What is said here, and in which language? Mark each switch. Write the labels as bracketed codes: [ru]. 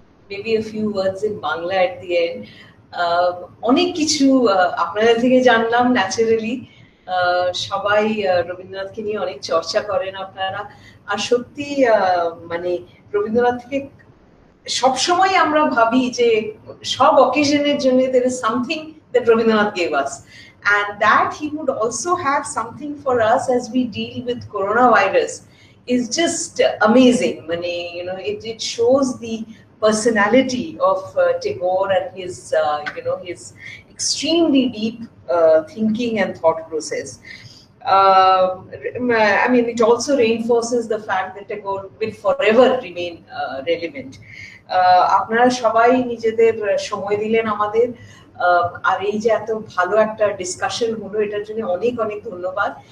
[en] Maybe a few words in Bangla at the end. [bn] অনেক কিছু আপনাদের থেকে জানলাম ন্যাচারালি সবাই রবীন্দ্রনাথকে নিয়ে অনেক চর্চা করেন আপনারা আর সত্যি মানে রবীন্দ্রনাথ থেকে সবসময় আমরা ভাবি যে সব অকেশনের জন্য [en] there is something that Rabindranath gave us, and that he would also have something for us as we deal with coronavirus is just amazing. It shows the personality of Tagore and his his extremely deep thinking and thought process. I mean, it also reinforces the fact that Tagore will forever remain relevant. [bn] আপনারা সবাই নিজেদের সময় দিলেন আমাদের, আর এই যে এত ভালো একটা ডিসকাশন হলো, এটার জন্য অনেক অনেক ধন্যবাদ।